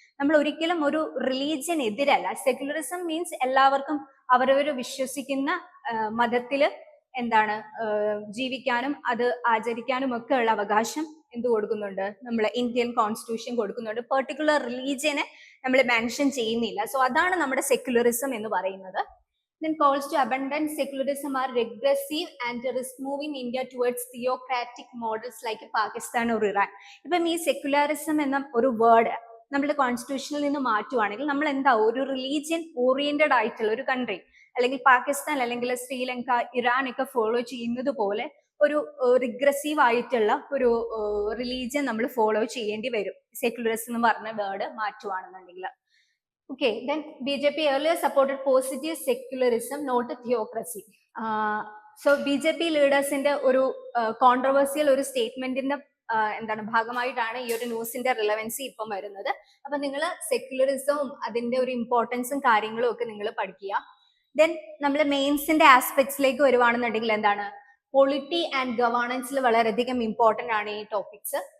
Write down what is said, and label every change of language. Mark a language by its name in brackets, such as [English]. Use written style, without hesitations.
[Malayalam] നമ്മൾ ഒരിക്കലും ഒരു റിലീജിയൻ എതിരല്ല. സെക്യുലറിസം മീൻസ് എല്ലാവർക്കും അവരവർ വിശ്വസിക്കുന്ന മതത്തില് എന്താണ് ജീവിക്കാനും അത് ആചരിക്കാനും ഒക്കെ ഉള്ള അവകാശം എന്ത് കൊടുക്കുന്നുണ്ട്? നമ്മളെ ഇന്ത്യൻ കോൺസ്റ്റിറ്റ്യൂഷൻ കൊടുക്കുന്നുണ്ട്. പെർട്ടിക്കുലർ റിലീജിയനെ നമ്മൾ മെൻഷൻ ചെയ്യുന്നില്ല. സോ അതാണ് നമ്മുടെ സെക്യുലറിസം എന്ന് പറയുന്നത്. [English] Then calls to abandon secularism are regressive and risk moving India towards theocratic models like Pakistan or Iran. [Malayalam] ഇപ്പം ഈ സെക്യുലറിസം എന്ന ഒരു വേർഡ് നമ്മുടെ കോൺസ്റ്റിറ്റ്യൂഷനിൽ നിന്ന് മാറ്റുവാണെങ്കിൽ നമ്മൾ എന്താ ഒരു റിലീജിയൻ ഓറിയന്റഡ് ആയിട്ടുള്ള ഒരു കൺട്രി അല്ലെങ്കിൽ പാകിസ്ഥാൻ അല്ലെങ്കിൽ ശ്രീലങ്ക, ഇറാൻ ഒക്കെ ഫോളോ ചെയ്യുന്നത് പോലെ ഒരു റിഗ്രസീവ് ആയിട്ടുള്ള ഒരു റിലീജിയൻ നമ്മൾ ഫോളോ ചെയ്യേണ്ടി വരും സെക്യുലറിസം എന്ന് പറഞ്ഞ word മാറ്റുവാണെന്നുണ്ടെങ്കിൽ. [English] Okay, then BJP earlier supported positive secularism, not theocracy. [Malayalam] So BJP leadersന്റെ ഒരു കോൺട്രവേഴ്സിയൽ ഒരു സ്റ്റേറ്റ്മെന്റിന്റെ എന്താണ് ഭാഗമായിട്ടാണ് ഈ ഒരു ന്യൂസിന്റെ റിലവൻസി ഇപ്പം വരുന്നത്. അപ്പൊ നിങ്ങൾ സെക്യുലറിസവും അതിന്റെ ഒരു ഇമ്പോർട്ടൻസും കാര്യങ്ങളും ഒക്കെ നിങ്ങൾ പഠിക്കുക. ദെൻ നമ്മൾ മെയിൻസിന്റെ ആസ്പെക്ട്സിലേക്ക് വരുവാണെന്നുണ്ടെങ്കിൽ എന്താണ് പൊളിറ്റി ആൻഡ് ഗവേണൻസിൽ വളരെയധികം ഇമ്പോർട്ടന്റ് ആണ് ഈ ടോപ്പിക്സ്.